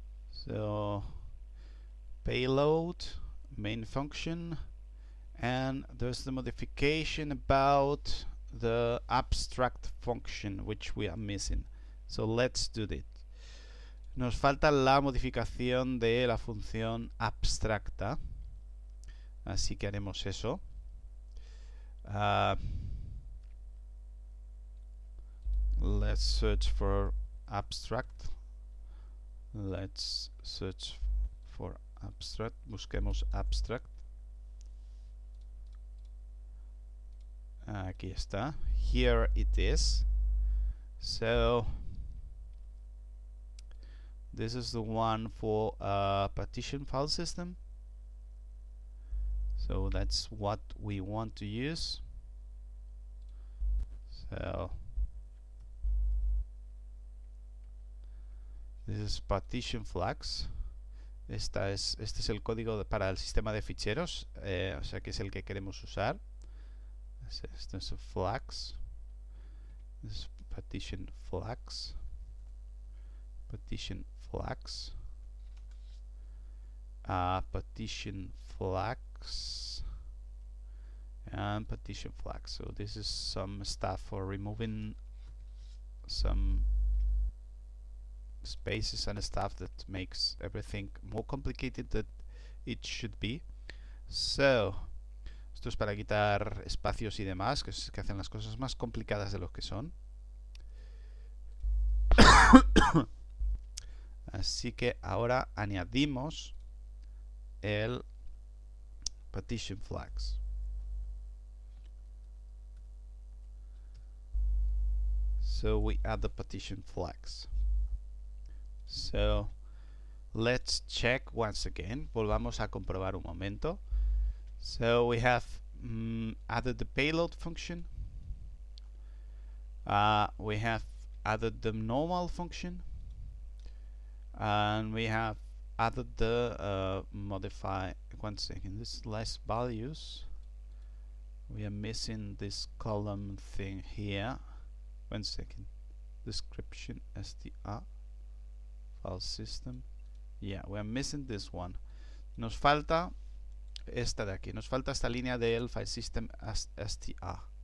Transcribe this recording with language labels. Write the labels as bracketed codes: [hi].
[en] So payload, main function, and there's the modification about the abstract function which we are missing. So let's do that. [es] Nos falta la modificación de la función abstracta, así que haremos eso. [en] Let's search for abstract. Let's search for abstract. [es] Busquemos abstract. Aquí está. [en] Here it is. So this is the one for partition file system. So that's what we want to use. So this is partition flags. [es] Este es el código para el sistema de ficheros, o sea que es el que queremos usar. Esto es flags. [en] This is partition flags. Partition flags. Partition flags. And partition flags. So this is some stuff for removing some spaces and stuff that makes everything more complicated than it should be. [es] So esto es para quitar espacios y demás, que hacen las cosas más complicadas de lo que son. Así que ahora añadimos el partition flags. [en] So we add the partition flags. So let's check once again. [es] Volvamos a comprobar un momento. [en] So we have added the payload function. We have added the normal function. And we have added the modify. One second, this less values. We are missing this column thing here. One second. Description str file system. Yeah, we are missing this one. [es] Nos falta esta de aquí. Nos falta esta línea del file system str.